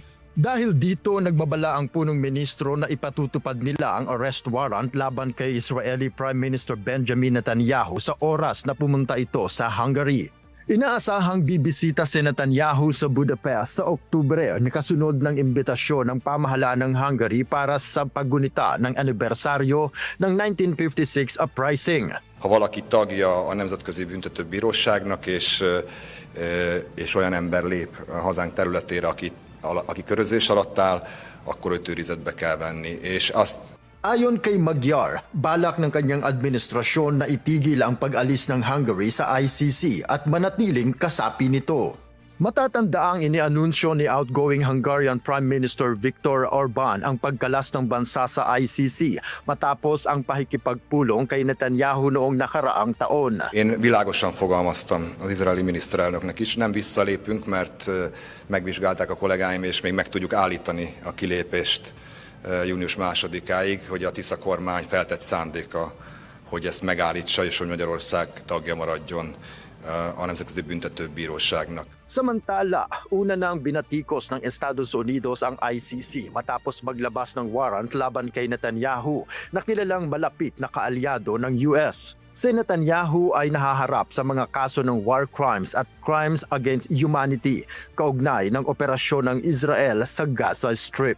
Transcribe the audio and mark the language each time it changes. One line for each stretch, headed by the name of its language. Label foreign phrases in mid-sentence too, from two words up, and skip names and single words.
Filipino: Dahil dito, nagbabala ang punong ministro na ipatutupad nila ang
English: arrest warrant
Filipino: laban kay
English: Israeli Prime Minister
Filipino: Benjamin Netanyahu sa oras na pumunta ito sa Hungary. Inaasahang bibisita si Netanyahu sa Budapest sa Oktubre na kasunod ng imbitasyon ng pamahalaan ng Hungary para sa paggunita ng anibersaryo ng 1956 uprising.
Hungarian: Ha valaki tagja a Nemzetközi Büntetőbíróságnak, és olyan ember lép hazánk területére, aki körözés alatt áll, akkor őt őrizetbe kell venni. És azt
Filipino: Ayon kay Magyar, balak ng kanyang administrasyon na itigil ang pag-alis ng Hungary sa ICC at manatiling kasapi nito. Matatandaang inianunsyo ni
English: outgoing Hungarian Prime Minister
Filipino: Viktor Orbán ang pagkalas ng bansa sa ICC matapos ang pakikipagpulong kay Netanyahu noong nakaraang taon.
Hungarian: Én világosan fogalmaztam az izraeli miniszterelnöknek is, nem visszalépünk, mert megvizsgálták a kollégáim, és még meg tudjuk állítani a kilépést június 2-áig, hogy a Tisza kormány feltett szándéka, hogy ezt megállítsa, és hogy Magyarország tagja maradjon a Nemzetközi Büntetőbíróságnak.
Filipino: Samantala, una nang binatikos ng Estados Unidos ang ICC matapos maglabas ng warrant laban kay Netanyahu na kilalang malapit na kaalyado ng US. Si Netanyahu ay nahaharap sa mga kaso ng
English: war crimes
Filipino: at
English: crimes against humanity
Filipino: kaugnay ng operasyon ng Israel sa Gaza Strip.